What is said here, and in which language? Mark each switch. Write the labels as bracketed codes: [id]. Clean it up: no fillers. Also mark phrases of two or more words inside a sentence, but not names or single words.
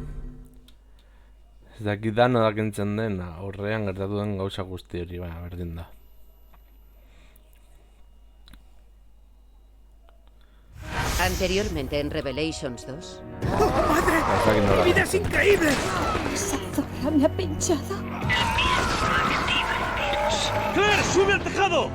[eu] Ez dakit dano dakentzen dena, aurrean gertatu den gauza guzti hori, baina berdin da. [es] Anteriormente en Revelations 2. ¡Oh, madre! ¡Mi vida es increíble! Esa zorra me ha pinchado. ¡Claire, sube al tejado!